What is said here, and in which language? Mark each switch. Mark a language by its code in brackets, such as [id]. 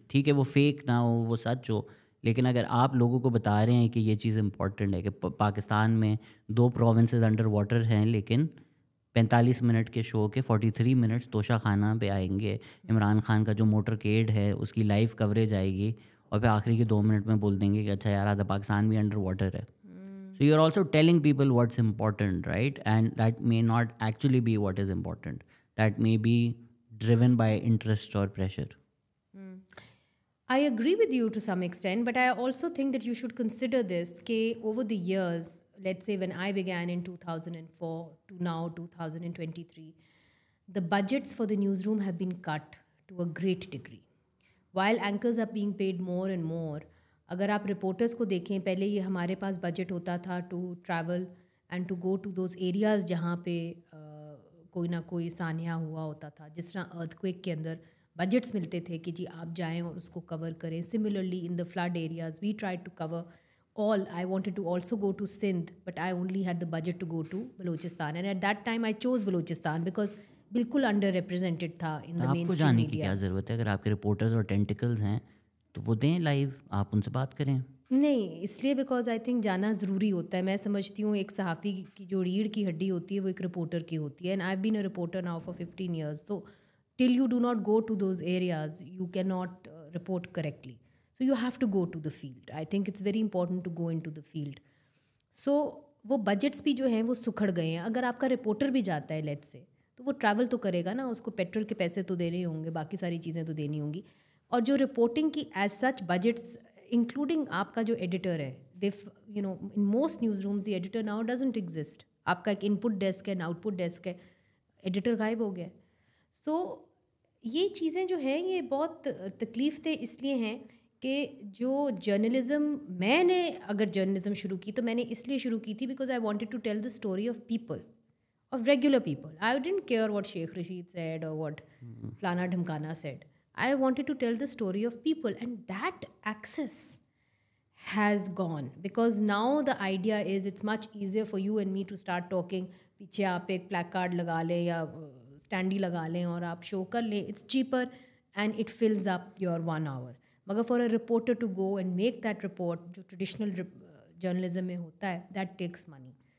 [ur] ٹھیک ہے وہ فیک نہ ہو, وہ سچ ہو, لیکن اگر آپ لوگوں کو بتا رہے ہیں کہ یہ چیز امپورٹنٹ ہے کہ پاکستان میں 2 پروونسز انڈر واٹر ہیں, لیکن 45 منٹ کے شو کے 43 منٹس توشہ خانہ پہ آئیں گے, عمران خان کا جو موٹر کیڈ ہے اس کی لائیو کوریج آئے گی, اور پھر آخری کے 2 منٹ میں بول دیں گے کہ اچھا یار آدھا پاکستان بھی انڈر واٹر ہے. [en] So you're also telling people what's important, right? And that may not actually be what is important. That may be driven by interest or pressure. I agree with you to some extent, but I also think that you should consider this, that over the years, let's say when I began in 2004 to now 2023, the budgets for the newsroom have been cut to a great degree. While anchors are being paid more and more, [ur] اگر آپ reporters کو دیکھیں, پہلے یہ ہمارے پاس budget ہوتا تھا [en] to travel and to go to those areas [ur] جہاں پہ کوئی نہ کوئی سانحہ ہوا ہوتا تھا, جس طرح ارتھکویک کے اندر بجٹس ملتے تھے کہ جی آپ جائیں اور اس کو کور کریں. [en] Similarly in the flood areas we try to cover all. I wanted to also go to Sindh, but I only had the budget to go to Balochistan, and at that time I chose Balochistan because [ur] بالکل under represented تھا [en] In the mainstream media. [ur] آپ کو جانے کی کیا ضرورت ہے؟ اگر آپ کے رپورٹرز اور ٹینٹیکلز ہیں تو وہ دیں لائیو, آپ ان سے بات کریں. نہیں, اس لیے [en] because I think [ur] جانا ضروری ہوتا ہے. میں سمجھتی ہوں ایک صحافی کی جو ریڑھ کی ہڈی ہوتی ہے وہ ایک رپورٹر کی ہوتی ہے, [en] And I been a reporter now for 15 years. تو till you do not go to those areas you can not report correctly. So you have to go to the field. I think it's very important to go into the field. [ur] So وہ budgets بھی جو ہیں وہ سکھڑ گئے ہیں. اگر آپ کا رپورٹر بھی جاتا ہے لیٹ سے, تو وہ ٹریول تو کرے گا نا, اس کو پیٹرول کے پیسے تو دینے ہوں گے, باقی ساری چیزیں تو دینی ہوں گی. اور جو رپورٹنگ کی [en] as such budgets including [ur] آپ کا جو ایڈیٹر ہے, [en] In most newsrooms the editor now doesn't exist. [ur] آپ کا ایک ان پٹ ڈیسک ہے, آؤٹ پٹ ڈیسک ہے, ایڈیٹر غائب ہو گیا. سو یہ چیزیں جو ہیں یہ بہت تکلیف دہ اس لیے ہیں کہ جو جرنلزم, میں نے اگر جرنلزم شروع کی تو میں نے اس لیے شروع کی تھی [en] Because I wanted to tell the story of people, of regular people. I didn't care what Sheikh Rashid said اور what [ur] فلانا ڈھمکانا [en] Said. I wanted to tell the story of people, and that access has gone because now the idea is it's much easier for you and me to start talking. [ur] پیچھے آپ ایک plaque card لگا لیں یا standee لگا لیں اور آپ شو کر لیں. [en] It's cheaper and it fills up your 1 hour. مگر for a reporter to go and make that report, [ur] جو traditional journalism میں ہوتا ہے, [en] that takes money.